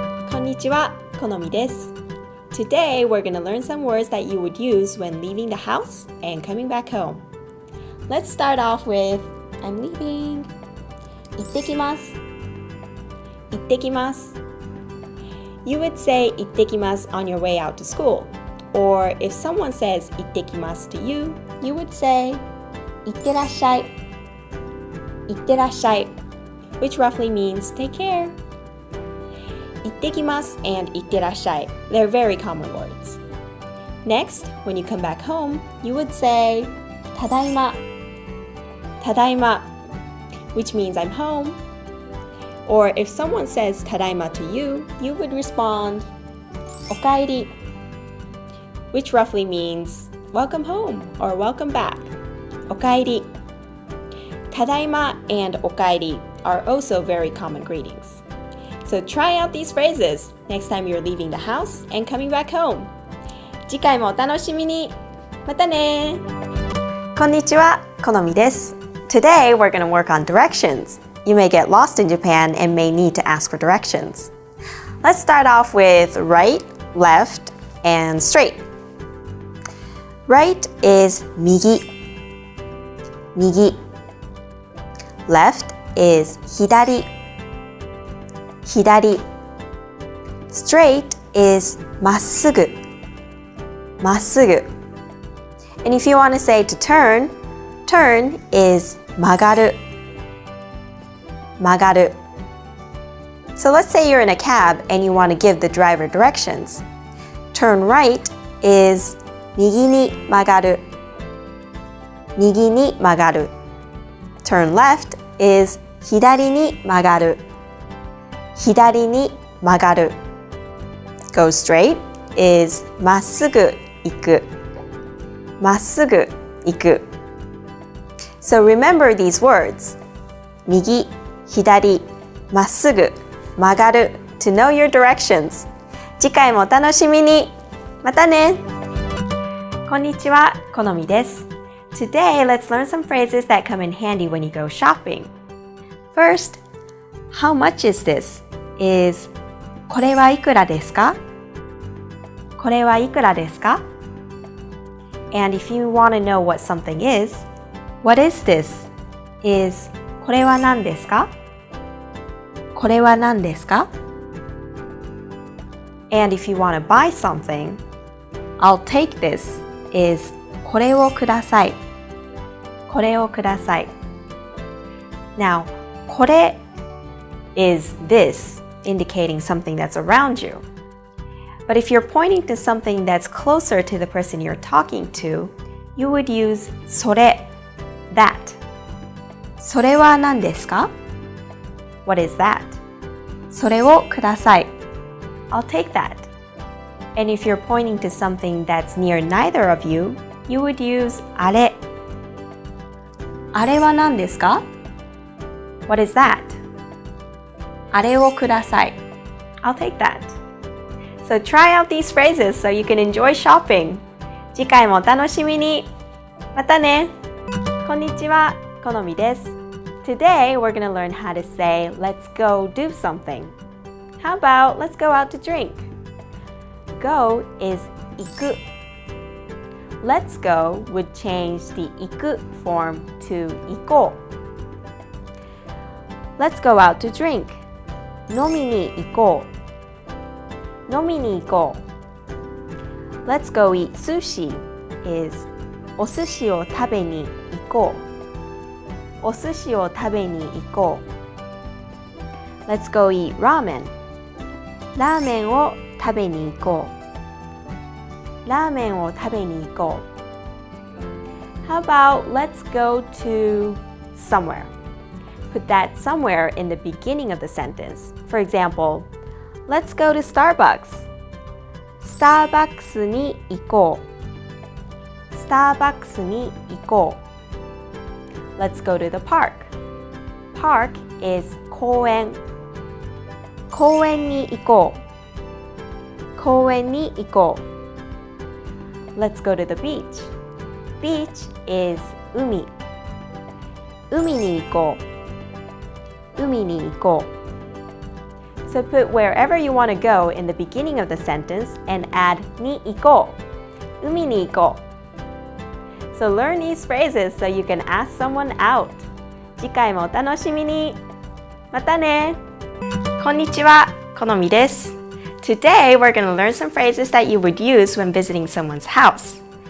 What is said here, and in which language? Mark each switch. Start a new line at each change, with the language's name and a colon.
Japanese: こんにちは、このみです.
English: Today we're going to learn some words that you would use when leaving the house and coming back home. Let's start off with I'm leaving.
Japanese: 行ってきます.行ってきます.
English: You would say 行ってきます on your way out to school. Or if someone says 行ってきます to you, you would say 行ってらっしゃい. 行ってらっしゃい, which roughly means take care. 行ってきます and 行ってらっしゃい, they're very common words. Next, when you come back home, you would say ただいま. ただいま, which means I'm home. Or if someone says ただいま to you, you would respond おかえり, which roughly means welcome home or welcome back.
Japanese: おかえり.
English: ただいま and おかえり are also very common greetings. So try out these phrases next time you're leaving the house and coming back home.
Japanese: 次回もお楽しみに.またね. こんにちは、このみです.
English: Today we're going to work on directions. You may get lost in Japan and may need to ask for directions. Let's start off with right, left, and straight. Right is 右 右 Left is 左 左 Straight is まっすぐまっすぐ And if you want to say to turn, turn is 曲がる曲がる So let's say you're in a cab and you want to give the driver directions. Turn right is
Japanese: 右に曲がる右に曲がる
English: Turn left is
Japanese: 左に曲がる左に曲がる
English: Go straight is
Japanese: まっすぐ行くまっすぐ行く
English: So remember these words 右、左、まっすぐ、曲がる to know your directions
Japanese: 次回もお楽しみにまたねこんにちは、このみです
English: Today, let's learn some phrases that come in handy when you go shopping. First, how much is this? is
Japanese: これはいくらですかこれはいくらですか
English: And if you want to know what something is, what is this? is
Japanese: これは何ですかこれは何ですか
English: And if you want to buy something, I'll take this is
Japanese: これをくださいこれをください
English: Now, これ is this, indicating something that's around you. But if you're pointing to something that's closer to the person you're talking to, you would use それ that.
Japanese: それは何ですか
English: What is that?
Japanese: それをください
English: I'll take that. And if you're pointing to something that's near neither of you, you would use あれ
Japanese: あれは何ですか
English: What is that?
Japanese: あれをください
English: I'll take that. So try out these phrases so you can enjoy shopping.
Japanese: 次回もお楽しみにまたねこんにちは、このみです
English: Today we're going to learn how to say let's go do something. How about let's go out to drink? Go is 行く Let's go would change the 行く form to 行こう Let's go out to drink.
Japanese: 飲みに行こう飲みに行こう
English: Let's go eat sushi is
Japanese: お寿司を食べに行こうお寿司を食べに行こう
English: Let's go eat ramen
Japanese: ラーメンを食べに行こうラーメンを食べに行こう
English: How about let's go to somewhere? Put that somewhere in the beginning of the sentence. For example, let's go to Starbucks.
Japanese: スターバックスに行こうスターバックスに行こう
English: Let's go to the park.
Japanese: Park is 公園公園に行こう公園に行こう
English: Let's go to the beach. Beach is
Japanese: 海海に行こう海に行こう
English: So put wherever you want to go in the beginning of the sentence and add
Japanese: に行こう海に行こう
English: So learn these phrases so you can ask someone out
Japanese: 次回もお楽しみにまたねこんにちは、このみです
English: Today we're going to learn some phrases that you would use when visiting someone's house.